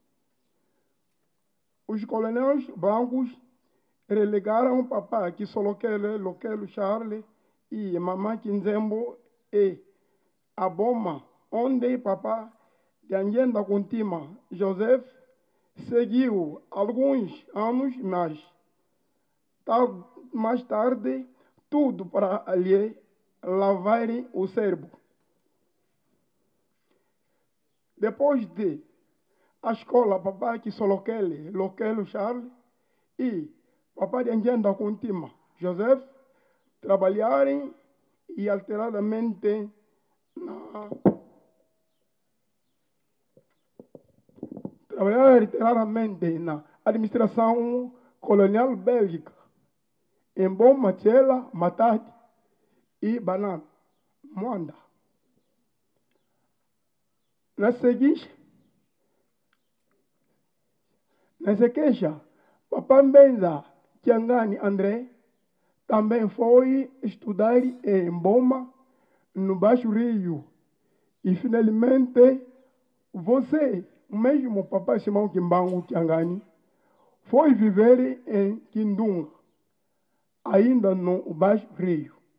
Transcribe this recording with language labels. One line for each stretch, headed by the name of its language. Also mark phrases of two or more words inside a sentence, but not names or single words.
Portuguese: os colonéis brancos relegaram Papa Kisolokele, Lokelo Charles e Mamã Kinzembo e a Boma, onde Papa Diangenda Kuntima Joseph seguiu alguns anos, mas mais tarde, tudo para lhe lavarem o cérebro. Depois de a escola Papa Kisolokele, Lokelo Charles e Papa Diangenda Kuntima Joseph trabalharem e alteradamente na administração colonial bélgica, em Boma, Tchela, Matadi e Banana, Moanda. Na sequência, Papa Mbenza Kiangani André também foi estudar em Boma, no Baixo Rio. E, finalmente, você, mesmo Papa Simão Kimbangu Kiangani, foi viver em Kindunga, ainda no Baixo Rio.